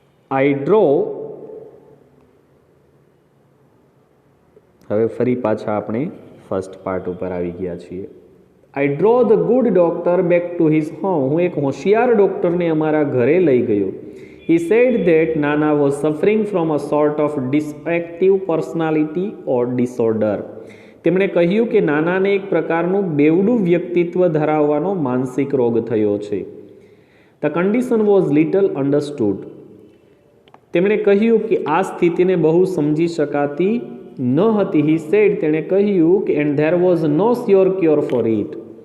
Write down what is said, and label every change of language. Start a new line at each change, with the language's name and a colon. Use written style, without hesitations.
English: I draw,
Gujarati: હવે ફરી પાછા આપણે ફર્સ્ટ પાર્ટ ઉપર આવી ગયા છીએ.
English: I draw the good doctor back to his home.
Gujarati: હું એક હોશિયાર ડૉક્ટરને અમારા ઘરે લઈ ગયો.
English: He said that Nana was suffering from a sort of dysactive personality or disorder.
Gujarati: તેમણે કહ્યું કે નાનાને એક પ્રકારનું બેવડું વ્યક્તિત્વ ધરાવવાનો માનસિક રોગ થયો છે.
English: The condition was little understood.
Gujarati: તેમણે કહ્યું કે આ સ્થિતિને બહુ સમજી શકાતી ન હતી.
English: He said,
Gujarati: તેણે કહ્યું કે
English: and there was no sure cure for it.